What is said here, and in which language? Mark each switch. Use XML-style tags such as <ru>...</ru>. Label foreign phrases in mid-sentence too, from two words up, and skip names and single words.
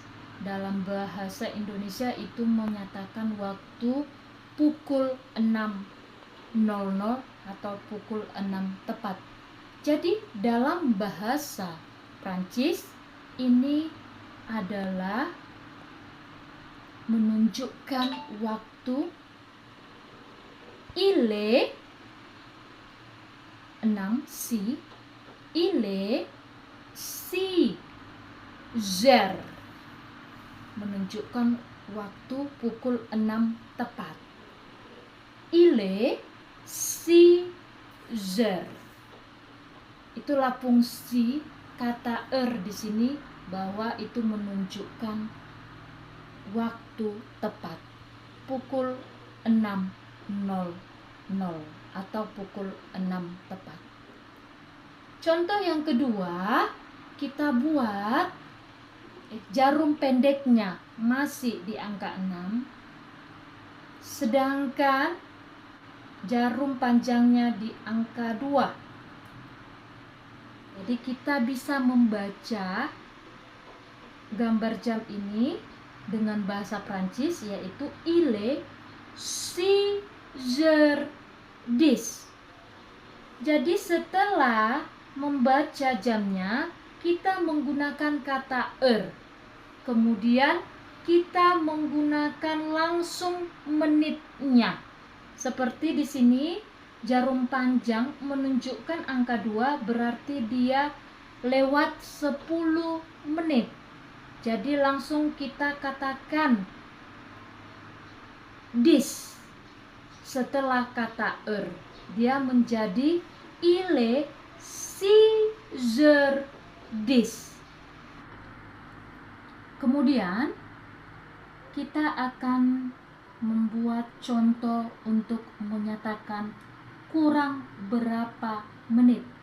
<id>Dalam bahasa Indonesia itu menyatakan waktu pukul 6 6.00 atau pukul 6 tepat. Jadi dalam bahasa Prancis ini adalah menunjukkan waktu.</id> <fr>Il est 6 si, il est 6 heures,</fr> <id>menunjukkan waktu pukul 6 tepat.</id> <fr>Il est 6 heures.</fr> <id>Itulah fungsi kata di sini, bahwa itu menunjukkan waktu tepat, pukul 6.00 atau pukul 6 tepat. Contoh yang kedua, kita buat jarum pendeknya masih di angka 6, sedangkan jarum panjangnya di angka 2. Jadi kita bisa membaca gambar jam ini dengan bahasa Prancis, yaitu</id> <fr>il est 6h10.</fr> <id>Jadi setelah membaca jamnya, kita menggunakan kata heure. Kemudian kita menggunakan langsung menitnya. Seperti di sini jarum panjang menunjukkan angka 2, berarti dia lewat 10 menit. Jadi langsung kita katakan 10 setelah kata heure. Dia menjadi</id> <fr>il est 6h10.</fr> <id>Kemudian kita akan membuat contoh untuk menyatakan kurang berapa menit.</id>